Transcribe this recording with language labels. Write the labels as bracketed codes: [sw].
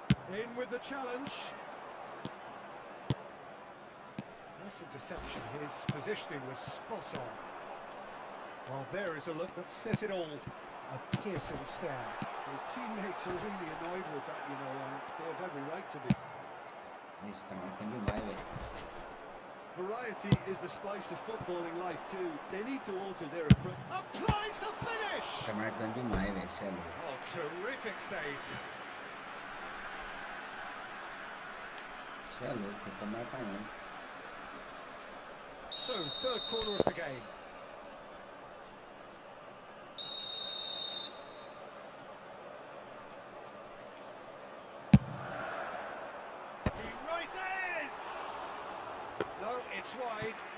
[en] In with the challenge. Nice interception. His positioning was spot on. Well, there is a look that says it all. A piercing stare. His teammates are really annoyed with that, you know, and they have every right to be. [pt] Eles estão marcando demais, velho. [en] Variety is the spice of footballing life too. They need to alter their approach. Applies the finish! [pt] Tá marcando demais, velho. Você é louco. [en] Oh, terrific save. [pt] Você é louco, tem como marcar não. [en] So, third corner of the game. He rises! No, it's wide.